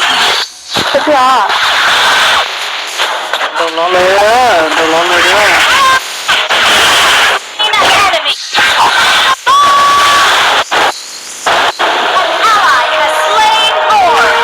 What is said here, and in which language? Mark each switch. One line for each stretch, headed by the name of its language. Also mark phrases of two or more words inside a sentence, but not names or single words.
Vietnamese: thật là
Thai: โดนร้อนเลยโดนร้อนเลยด้วย
English: enemy. An ally has slain more.